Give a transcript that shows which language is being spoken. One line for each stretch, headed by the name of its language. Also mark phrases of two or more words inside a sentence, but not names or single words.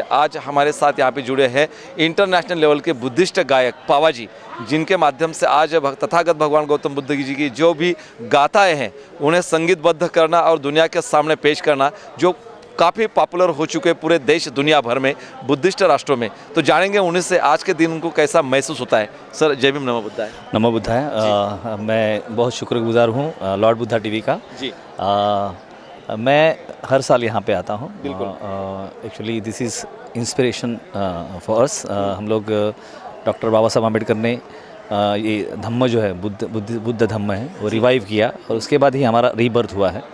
Hindi: आज हमारे साथ यहाँ पे जुड़े हैं
English: international level
Hindi: के बुद्धिस्ट गायक पावा जी, जिनके माध्यम से आज तथागत भगवान गौतम बुद्ध जी की जो भी गाथाएं हैं उन्हें संगीतबद्ध करना और दुनिया के सामने पेश करना, जो काफ़ी पॉपुलर हो चुके पूरे देश दुनिया भर में बुद्धिस्ट राष्ट्रों में। तो जानेंगे उन्हीं से आज के दिन उनको कैसा महसूस होता है। सर जय भीम
Pali: नमो बुद्धाय। नमो बुद्धाय।
Hindi: मैं बहुत शुक्रगुजार हूँ लॉर्ड बुद्धा टीवी का जी। मैं हर साल यहाँ पे आता हूँ।
English: actually this is inspiration for us.
Hindi: हम लोग डॉक्टर बाबा साहब अम्बेडकर ने ये धम्म जो है बुद्ध धम्म है वो रिवाइव किया और उसके बाद ही हमारा रीबर्थ हुआ है।